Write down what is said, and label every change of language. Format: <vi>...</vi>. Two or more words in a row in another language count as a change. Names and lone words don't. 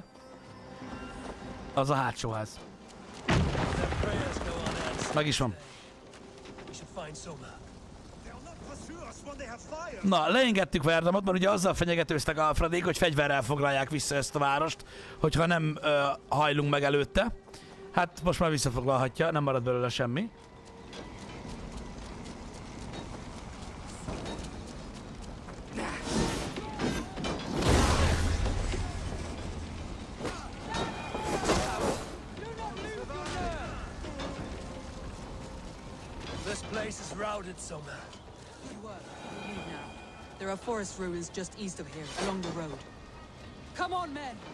<hu>Az a hátsó ház. Meg is van. Na, leengedtük Verdamot, mert ugye azzal fenyegetőztek Alfredék, hogy fegyverrel foglalják vissza ezt a várost, hogyha nem hajlunk meg előtte. Hát most már visszafoglalhatja, nem marad belőle semmi.</hu> <en>There are forest ruins just east of here, along the road. Come on, men!</en>